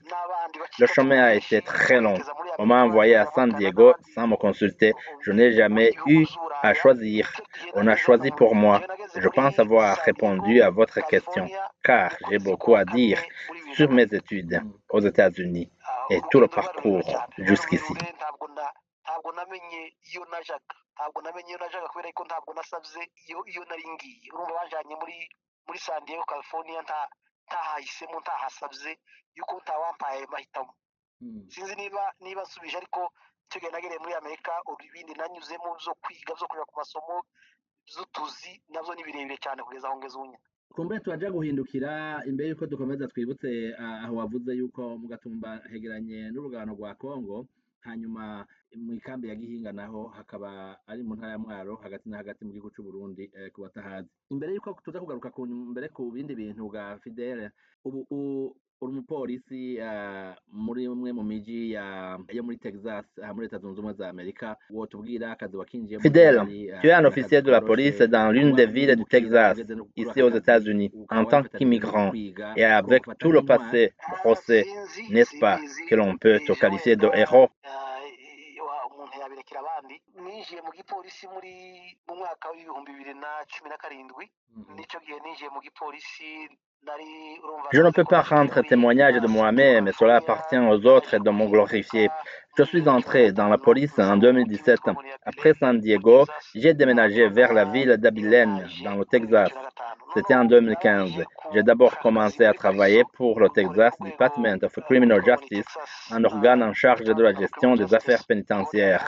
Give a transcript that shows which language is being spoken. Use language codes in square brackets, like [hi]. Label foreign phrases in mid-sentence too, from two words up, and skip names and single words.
[fr] Le chemin a été très long. On m'a envoyé à San Diego sans me consulter. Je n'ai jamais eu à choisir. On a choisi pour moi. Je pense avoir répondu à votre question, car j'ai beaucoup à dire sur mes études aux États-Unis et tout le parcours jusqu'ici. [rn] ntabwo namenye iyo najaga kubera ko ntabwo nasabye iyo nari ngiye urumva bajanye muri San Diego California ntahahisemo ntahasabye yuko ntawampaye mahitamo sinzi niba nsubije ariko icyo gihe nagereye muri Amerika ibindi nanyuzemo byo kwiga byo kuja ku masomo z'utuzi navyo ni birebire cyane kugeza aho ngeze ubu. Kumbure turaja guhindukira imbere yuko dukomeza twibutse aho wavuze yuko mu Gatumba hegeranye n'urugano rwa Kongo, hanyuma mu ikambi ya Gihinga naho hakaba ari mu ntara ya Mwaro hagati na hagati mu gihugu cy'u Burundi ku batahazi. Imbere yuko tuza kugaruka ku bindi bintu bwa Fidele, ubu uri umupolisi muri umwe mu miji yo muri Texas muri Leta Zunze Ubumwe za Amerika, wotubwira akazi wakinjiyemo? [fr] Fidèle, tu es un officier de la police dans l'une des villes du Texas, ici aux États-Unis, en tant qu'immigrant et avec tout le passé brossé, n'est-ce pas que l'on peut te qualifier de héros? [rn] umuntu yabirekera abandi ninjiye mu gipolisi mu mwaka w'ibihumbi 2017 nicyo gihe ninjiye mu gipolisi. [fr] Je ne peux pas rendre témoignage de moi-même, mais cela appartient aux autres de me glorifier. Je suis entré dans la police en 2017. Après San Diego, j'ai déménagé vers la ville d'Abilene, dans le Texas. C'était en 2015. J'ai d'abord commencé à travailler pour le Texas Department of Criminal Justice, un organe en charge de la gestion des affaires pénitentiaires.